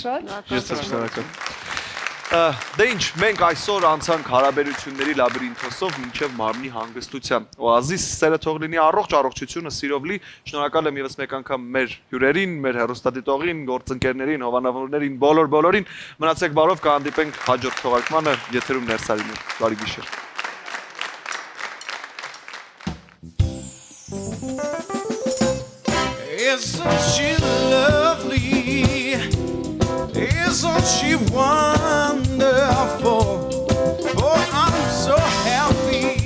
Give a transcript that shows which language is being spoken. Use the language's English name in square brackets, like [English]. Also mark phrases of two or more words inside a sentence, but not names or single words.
[Armenian] Ես շնորհակալ։ Դե ինչ, մենք այսօր անցանք հարաբերությունների լաբիրինթոսով մինչև մարմնի հանգստության։ Օազիս սերը թող լինի առողջությունը սիրով լի։ Շնորհակալ եմ եւս մեկ անգամ մեր հյուրերին, մեր հեռուստադիտողին, գործընկերներին, հովանավորներին, բոլորին։ Մնացեք բարով, կհանդիպենք հաջորդ թողարկմանը եթերում ներսարին։ Բարի գիշեր։ [English] Isn't she lovely? Isn't she wonderful? Oh, I'm so happy.